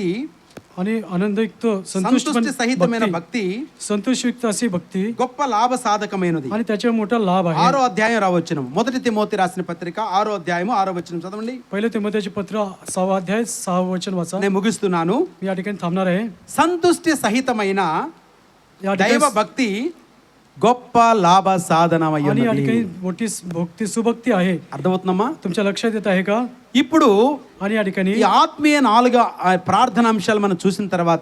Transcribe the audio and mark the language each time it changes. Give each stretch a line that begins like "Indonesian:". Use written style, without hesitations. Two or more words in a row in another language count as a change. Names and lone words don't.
Marathi: आणि आनंदयुक्त
Telugu: సంతుష్టి సహితమైన
Marathi: भक्ती,
Telugu: భక్తి
Marathi: संतोषयुक्त अशी भक्ती
Telugu: గొప్ప లాభ సాధకమైనది.
Marathi: आणि त्याच्या मोठा लाभ आहे.
Telugu: 6వ అధ్యాయం రావచ్చును. 1 తిమోతి రాసిన పత్రిక 6వ అధ్యాయము 6వ వచనం చదవండి.
Marathi: पहिले तिमोथेचे पत्र 6वा अध्याय 6व वचन वाचा.
Telugu: నేను ముగిస్తున్నాను.
Marathi: मी या ठिकाणी थांबणार आहे.
Telugu: సంతుష్టి సహితమైన
Marathi: या
Telugu: దైవ
Marathi: ठिकाणी
Telugu: భక్తి గొప్ప లాభ సాధనమై
Marathi: आणि या
Telugu: ఉన్నది.
Marathi: ठिकाणी मोठी भक्ती, सुभक्ती आहे.
Telugu: అర్థమవుతుందమ్మా?
Marathi: तुमच्या लक्षात येत आहे का?
Telugu: ఇప్పుడు
Marathi: आणि या ठिकाणी
Telugu: ఈ ఆత్మీయ 4 ప్రార్థన అంశాలు మనం చూసిన తర్వాత